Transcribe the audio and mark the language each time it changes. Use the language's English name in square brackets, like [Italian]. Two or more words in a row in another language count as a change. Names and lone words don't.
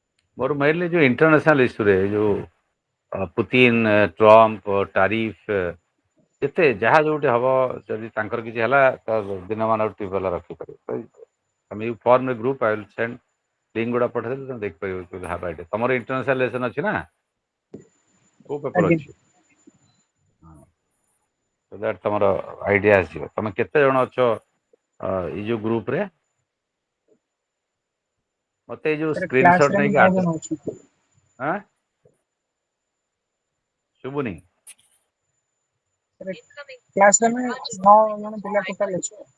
[Odia] ମୋର ମେନଲି ଯୋ [English] international issue [Odia] ରେ ଯୋ ପୁଟିନ ଟ୍ରମ୍ପ ଟାରିଫ ଯେତେ ଯାହା ଯୋଉଠି ହବ ଯଦି ତାଙ୍କର କିଛି ହେଲା ତ ଦିନମାନ ଟ୍ୟୁବୱେଲ ରଖିପାରିବ ତମେ [English] you form a group I will send link [Odia] ଗୁଡ଼ା ପଠେଇଦେଲେ ତମେ ଦେଖିପାରିବ [English] half idea [Odia] ତମର [English] international lesson [Odia] ଅଛି ନା କୋଉ ପେପର ଆଜ୍ଞା ଅଛି [English] so that [Odia] ତମର ଆଇଡିଆ ଆସିବ ତମେ କେତେ ଜଣ ଅଛ ଏଇ ଯୋଉ ଗ୍ରୁପରେ ମତେ ଏଇ ଯୋଉ [English] sir class [Odia] ସ୍କ୍ରିନଶଟ ରେ ଆମେ ନେଇକି 9 ଆଡ ଜଣ ଅଛୁ। ଆଁ ଶୁଭୁନି [English] sir class [Odia] ରେ ଆମେ 9 ଜଣ ପିଲା ଟୋଟାଲ ଅଛୁ।